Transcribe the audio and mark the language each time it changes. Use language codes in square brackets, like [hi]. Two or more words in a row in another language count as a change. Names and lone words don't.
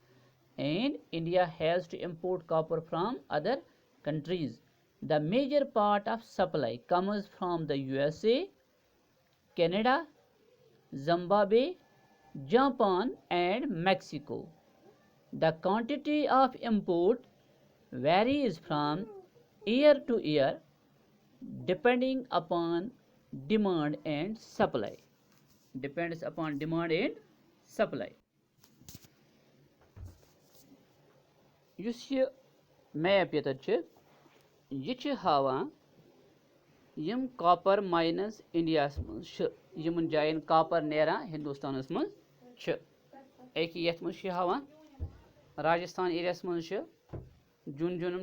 [en] The major part of supply comes from the USA, Canada, Zimbabwe, Japan, and Mexico. The quantity of import varies from year to year depending upon demand and supply. Depends upon demand and supply. [ks] یُس یہِ میپ ییٚتٮ۪تھ چھِ یہِ چھِ ہاوان یِم [en] copper mines [ks] اِنڈیاہَس منٛز چھِ یِمن جاین کاپر نیران ہندوستانس منٛز چھِ أکہِ یَتھ منٛز چھِ ہاوان راجستھان ایریاہس منٛز چھِ جُنجُنم